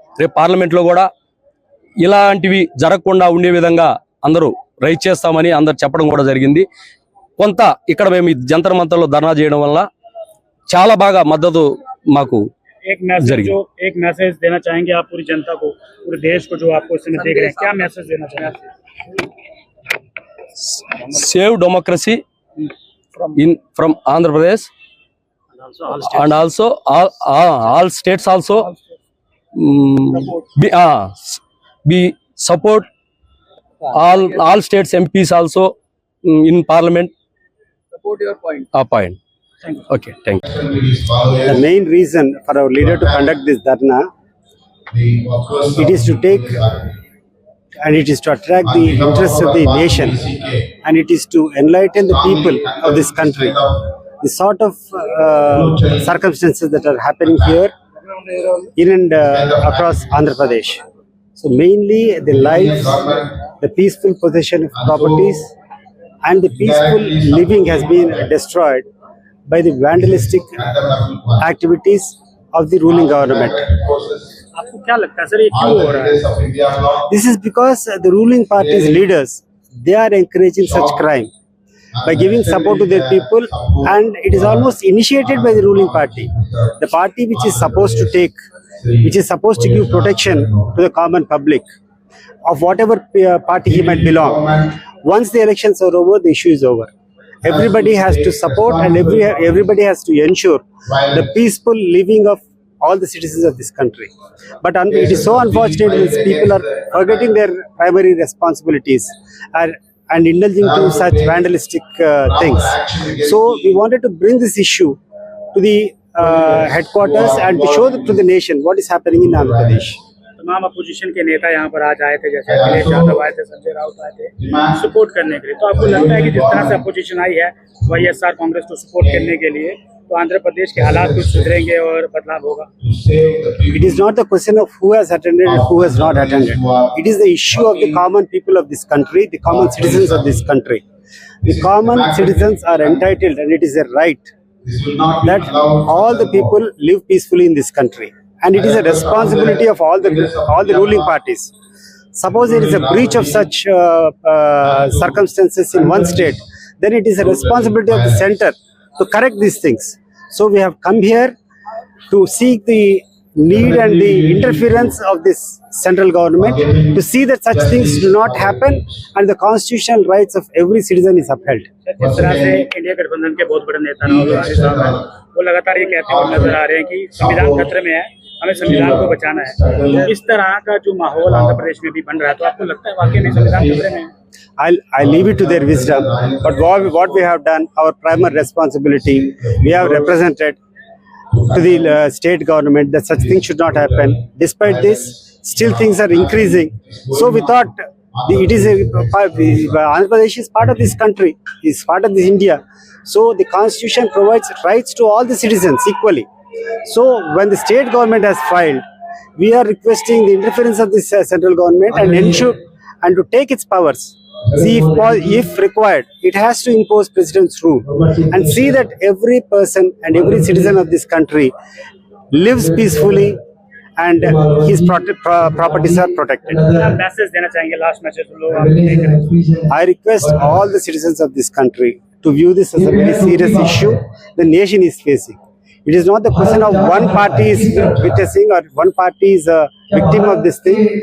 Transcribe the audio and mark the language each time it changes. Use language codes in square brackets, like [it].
[te] రేపు పార్లమెంట్లో కూడా ఇలాంటివి జరగకుండా ఉండే విధంగా అందరూ రైట్ చేస్తామని అందరు చెప్పడం కూడా జరిగింది. కొంత ఇక్కడ మేము జంతర్ మంతర్లో ధర్నా చేయడం వల్ల చాలా బాగా మద్దతు మాకు [hi] एक मैसेज देना चाहेंगे आप पूरी जनता को, पूरे देश को, जो आपको इस समय देख रहे हैं, क्या मैसेज देना चाहेंगे? [en] Save democracy from Andhra Pradesh and also all states also be support all states MPs also in parliament. Support your point. Point. Okay, thank you. The main reason for our leader to conduct this dharna, it is to take and it is to attract the interest of the nation, and it is to enlighten the people of this country. The sort of circumstances that are happening here in and across Andhra Pradesh. So mainly the lives, the peaceful possession of properties and the peaceful living has been destroyed by the vandalistic activities of the ruling government. [hi] आपको क्या लगता है sir, ये क्यों हो रहा है? [en] This is because the ruling party's leaders, they are encouraging such crime by giving support to their people, and it is almost initiated by the ruling party. The party which is supposed to give protection to the common public of whatever party he might belong. Once the elections are over, the issue is over. Everybody has to support and everybody has to ensure the peaceful living of all the citizens of this country. But it is so unfortunate that people are forgetting their primary responsibilities and indulging to such vandalistic things. So we wanted to bring this issue to the headquarters and to show to the nation what is happening in Andhra Pradesh. [hi] तमाम opposition के नेता यहाँ पर आज आए थे, जैसे अखिलेश यादव आए थे, संजय राउत आए थे सपोर्ट करने के लिए. तो आपको लगता है कि जिस तरह से अपोजिशन आई है वाईएसआर कांग्रेस को सपोर्ट करने के लिए, तो आंध्र प्रदेश के हालात कुछ सुधरेंगे और बदलाव होगा? [en] It is not the question of who has attended and who has not attended. It is the issue of the common people of this country, the common citizens of this country. The common citizens are entitled, and it is a right that all the people live peacefully in this country. And it is a responsibility of all the ruling parties. Suppose there is a breach of such circumstances in one state, then it is a responsibility of the center to correct these things. So we have come here to seek the need and the interference of this central government to see that such things do not happen and the constitutional rights of every citizen is upheld. [hi] जिस तरह से India गठबंधन के बहुत बड़े नेता राहुल गांधी साहब हैं, वो लगातार ये कहते हुए नजर आ रहे हैं कि संविधान खतरे में है, हमें संविधान को बचाना है. इस तरह का जो माहौल आंध्र प्रदेश में भी बन रहा है, तो आपको लगता है वाकई में संविधान खतरे में है? [en] I leave it to their wisdom, but what we have done, our primary responsibility, we have represented to the state government that such things should not happen. Despite this, still things are increasing. So we thought Andhra Pradesh is part of this country, is part of this India. So the constitution provides rights to all the citizens equally. So when the state government has filed, we are requesting the interference of this central government and ensure and to take its powers. See, if required, it has to impose president's rule and see that every person and every citizen of this country lives peacefully and his properties are protected. [hi] Message देना चाहेंगे, last message लोग? [en] I request all the citizens of this country to view this as a very serious issue the nation is facing. It is not the question of one party is witnessing or one party is a victim of this thing.